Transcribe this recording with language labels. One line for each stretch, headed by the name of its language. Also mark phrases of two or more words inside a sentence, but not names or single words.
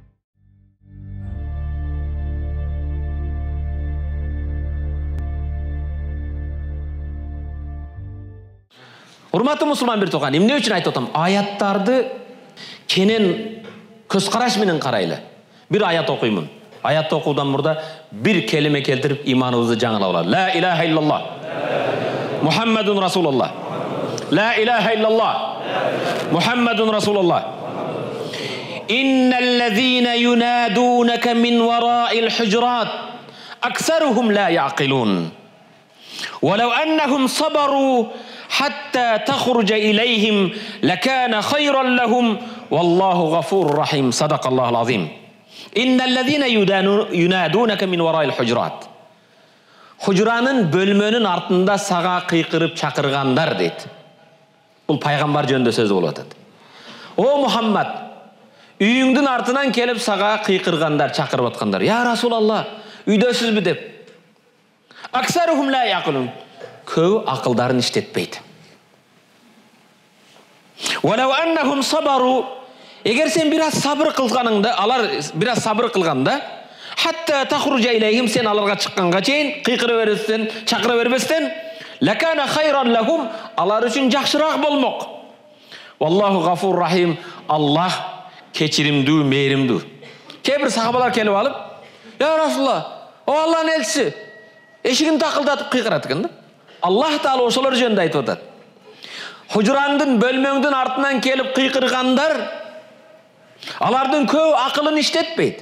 Kyrgyz: Урматтуу мусулман бир тууган, эмне үчүн айтып атам? Аяттарды кенен көз караш менен карайлы. Бир аят окуймун. Аятты окуудан мурда бир келиме келтирип иманыбызды жаңылап алалы.
Arabic: لا إله إلا الله. محمد رسول الله. لا إله إلا الله. محمد رسول الله. إن الذين ينادونك من وراء الحجرات أكثرهم لا يعقلون. ولو أنهم صبروا حتى تخرج إليهم لكان خيرا لهم والله غفور رحيم صدق الله العظيم إن الذين ينادونك من وراء الحجرات
Kyrgyz: Хужуранын бөлмөнүн артында сага кыйкырып чакыргандар дейт. Бул пайгамбар жөнүндө сөз болуп атат. О Мухаммад, үйүңдүн артынан келип сага кыйкыргандар, чакырып аткандар.
Arabic: يا رسول الله,
Kyrgyz: үйдөсүзбү деп.
Arabic: أكثرهم لا يعقلون.
Kyrgyz: Көбү акылдарын иштетпейт.
Arabic: ولو أنهم صبروا,
Kyrgyz: эгер сен бир аз сабыр кылганыңда, алар бир аз сабыр кылганда,
Arabic: حتى تخرج إليهم,
Kyrgyz: сен аларга чыкканга чейин кыйкыра бербестен, чакыра бербестен,
Arabic: لكان خيرا لهم,
Kyrgyz: алар үчүн жакшыраак болмок.
Arabic: والله غفور رحيم,
Kyrgyz: Аллах кечиримдүү, мээримдүү. Кээ бир сахабалар келип алып,
Arabic: يا رسول الله,
Kyrgyz: о Аллахтын элчиси, эшигин такылдатып кыйкырат экен да. Аллах Таала ошолор жөнүндө айтып атат. Хужурандын бөлмөңдүн артынан келип кыйкыргандар, алардын көбү акылын иштетпейт.